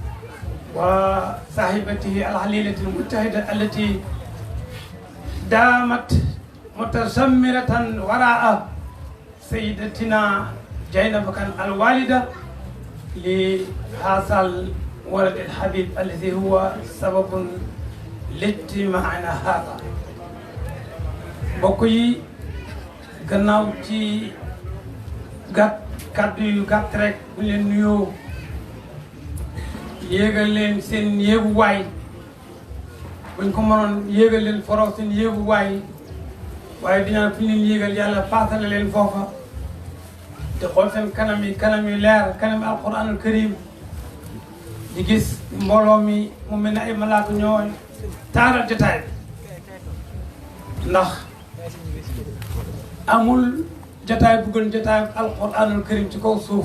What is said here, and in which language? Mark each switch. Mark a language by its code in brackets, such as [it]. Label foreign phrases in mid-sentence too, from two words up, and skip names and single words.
[ar] وصاحبته العليلة المتحدة التي دامت متزمرة وراء سيدتنا زينب الوالدة لهذا الولد الحبيب الذي هو سبب لاجتماعنا هذا. [wo] mbokk yi gannaaw ci kàddu yu gàtt rek bu leen nuyoo yéegal leen seen yéeguwaay buñ ko mënoon yéegal leen foro seen yéeguwaay waaye dinaa fi leen yéegal yàlla paasale leen foofa te xool seen kanam yi leer kanam [ar] القرآن الكريم [wo] di gis mbooloo mi mu mel ne ay malaaka ñoo taaral jotaay bi ndax amul jotaay bu gën jotaay [ar] القرآن الكريم [wo] ci kaw suuf